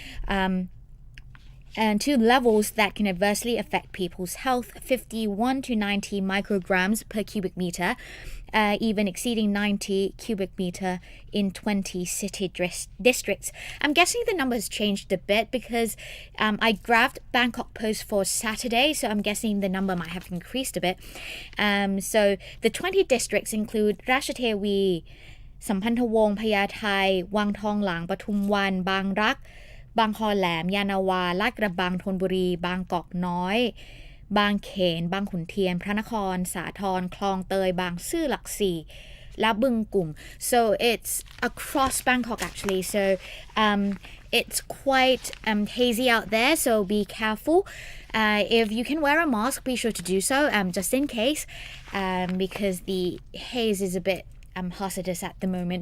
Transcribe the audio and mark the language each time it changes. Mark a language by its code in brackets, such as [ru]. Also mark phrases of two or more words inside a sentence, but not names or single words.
[en] And to levels that can adversely affect people's health, 51 to 90 micrograms per cubic meter, even exceeding 90 cubic meter in 20 city districts. I'm guessing the numbers changed a bit because I grabbed Bangkok Post for Saturday, so I'm guessing the number might have increased a bit. So the 20 districts include Ratchathewi, Sampantawong, Phayaathai, Wang Thong Lang, Pathum Wan, Bang Rak, บางคอแหลมยานาวาลาดกระบังธนบุรีบางกอกน้อยบางเขนบางขุนเทียนพระนครสาทรคลองเตยบางซื่อหลักสี่และบึงกุ่ม so it's across Bangkok actually, so it's quite hazy out there, so be careful. If you can wear a mask, be sure to do so, just in case, because the haze is a bit hazardous at the moment.